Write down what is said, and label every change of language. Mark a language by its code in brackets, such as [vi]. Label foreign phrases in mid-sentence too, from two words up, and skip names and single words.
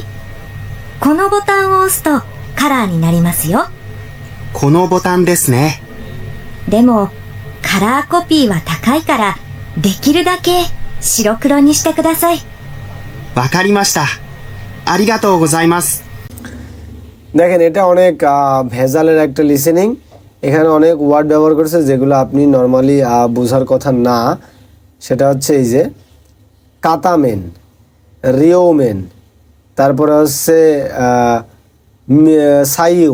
[ja] このボタンを押すとカラーになりますよ。このボタンですね。でも、カラーコピーは高いから、できるだけ白黒にしてください。わかりました。ありがとうございます。 [bn] দেখেন, এটা অনেক ভেজালের একটা লিসেনিং। এখানে অনেক ওয়ার্ড ব্যবহার করেছে যেগুলো আপনি নর্মালি বোঝার কথা না। সেটা হচ্ছে এই যে [ja] 片面、両面, [bn] তারপরে হচ্ছে সাইউ।